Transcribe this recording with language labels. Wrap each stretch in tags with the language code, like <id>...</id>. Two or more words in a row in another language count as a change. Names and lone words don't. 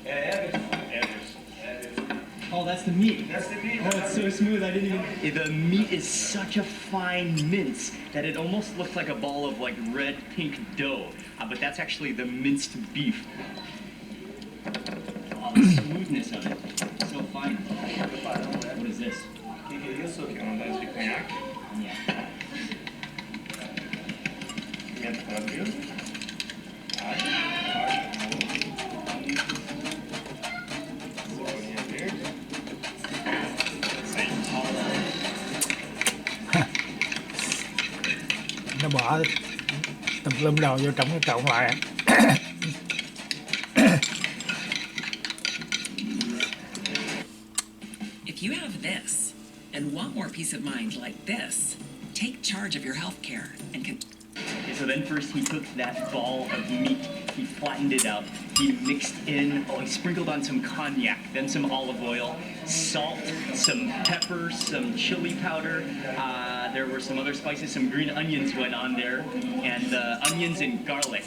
<en>Oh, that's the meat. That's the meat. Oh, it's so smooth. I didn't even... The meat is such a fine mince that it almost looks like a ball of like red pink dough. But that's actually the minced beef. Oh, the smoothness of it. So fine. What is this?</en> <pt>Isso aqui é uma dose de conhaque.</pt> <en>Yeah.</en> <pt>Pimenta calabresa. Cebolinha verde.</pt> <vi>Nó bỏ tùm lum đầu vô trong cái trộn lại.</vi> <en>If you have this and want more peace of mind like this, take charge of your health care and can... Okay, so then first he took that ball of meat, he flattened it out, he mixed in, he sprinkled on some cognac, then some olive oil, salt, some pepper, some chili powder, there were some other spices, some green onions went on there, and the onions and garlic.</en>